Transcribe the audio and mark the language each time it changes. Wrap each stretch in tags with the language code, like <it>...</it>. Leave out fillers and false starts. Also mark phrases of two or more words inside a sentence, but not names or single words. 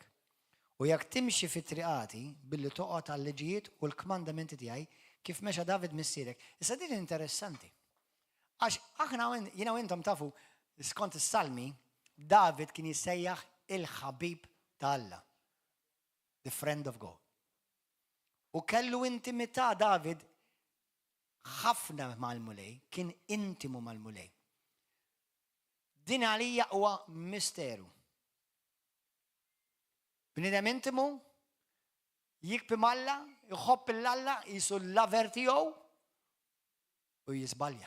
<mt>U jekk timxi fit-triqati billi toqgħod għal-liġijiet u l-kmandamenti tiegħi kif mexa David missierek. Issa din interessanti. Għax aħna jiena u intom tafu skont is-Salmi, David kien jissejjaħ il-ħabib ta' Alla.</mt> <en>The friend of God.</en> <mt>U kellu intimità David ħafna mal-mulej, kien intimu mal-mulej. Din għalija huwa misteru. Bnidem intimu, jikbi Alla, jħobb l-Alla, jisu l-laver tiegħu u jizbalja.</mt>